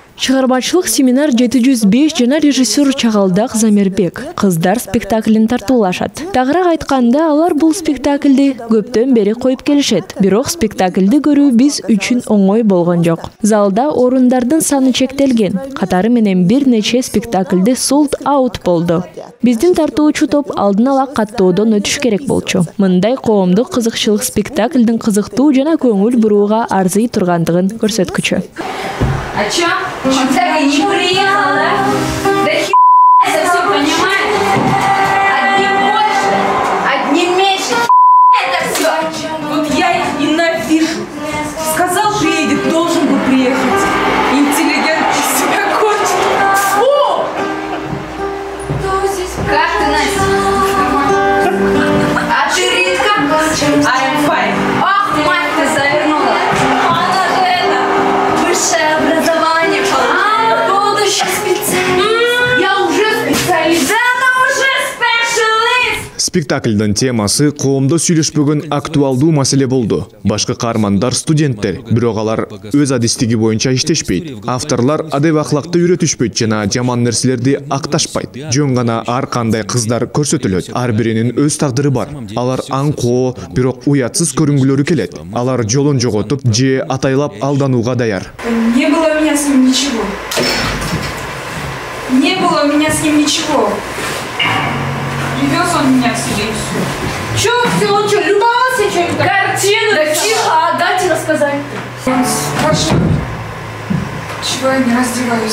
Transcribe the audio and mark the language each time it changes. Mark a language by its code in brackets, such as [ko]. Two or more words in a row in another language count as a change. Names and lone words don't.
[ky] Чыгармачылык семинар 705 жана режиссер Чагалдак Замирбек кыздар спектаклин тартуулашат. Тагыраак айтканда, алар бул спектаклди көптөн бери коюп келишет. Бирок спектаклди көрүү биз үчүн оңой болгон жок. Залда орундардын саны чектелген. Катары менен бир нече спектаклде [en] sold out [ky] болду. Биздин тартуучу топ алдын ала каттоодон өтүш керек болчу. Мындай коомдук кызыкчылык спектаклдин кызыктуу жана көңүл бурууга арзый тургандыгын көрсөткүчү. [ru] А чё? Он-то не приехал, да? Да это все, понимаешь? Одни больше, одни меньше. Это все. Вот я их ненавижу. Сказал, приедет, должен был приехать. Интеллигент из себя кончит. Фу! Как ты, Настя? А ты, Ритка? [en] I'm fine. [ru] Ах, мать, ты завернула. Она же это, высшее образование получила. Будущий специалист. Я уже специалист. Да она уже специалист. [ky] Спектакльдин темасы коомдо сүйлөшпөгөн актуалдуу маселе болду. Башкы каармандар студенттер, бирок алар өз адистиги боюнча иштешпейт. Авторлар адеп акылакты үйрөтүшпөйт жана жаман нерселерди акташпайт. Жөн гана ар кандай кыздар көрсөтүлөт. Ар биринин өз тагдыры бар. Алар аңкоо, бирок уятсыз көрүнгүлөрү келет. Алар жолун жоготуп, же атайлап алданууга даяр. [ru] Не было у меня с ним ничего. Не было у меня с ним ничего. Привез он меня к себе и все. Чё, все, он что, любовался что-нибудь? Картину? Да тихо, дайте рассказать. Он спрашивает, чего я не раздеваюсь.